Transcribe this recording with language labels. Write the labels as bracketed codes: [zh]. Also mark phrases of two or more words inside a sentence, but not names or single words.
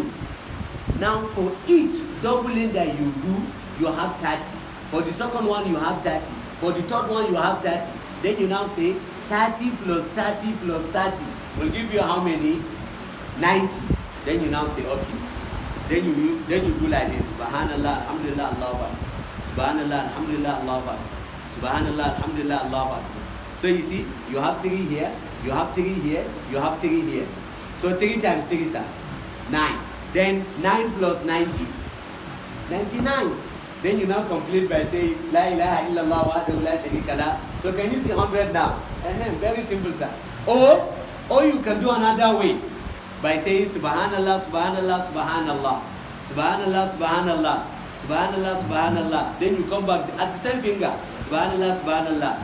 [en] Now for each doubling that you do, you have 30. For the second one, you have 30. For the third one, you have 30. Then you now say 30 plus 30 plus 30 will give you how many? 90. Then you now say, okay. Then you do like this. [ar] سبحان الله، الحمد لله، الله أكبر. سبحان الله، الحمد لله، الله أكبر. سبحان الله، الحمد لله، الله أكبر. [en] So you see, you have 3 here, you have 3 here, you have 3 here. So 3 times 3 is 9. Then 9 plus 90, 99. Then you now complete by saying [ar] لا إله إلا الله وحده لا شريك له. [en] So can you see 100 now? Very simple, sir. Or you can do another way by saying [ar] سبحان الله، سبحان الله، سبحان الله، سبحان الله، سبحان الله، سبحان الله، سبحان الله. [en] Then you come back at the same finger, [ar] سبحان الله، سبحان الله.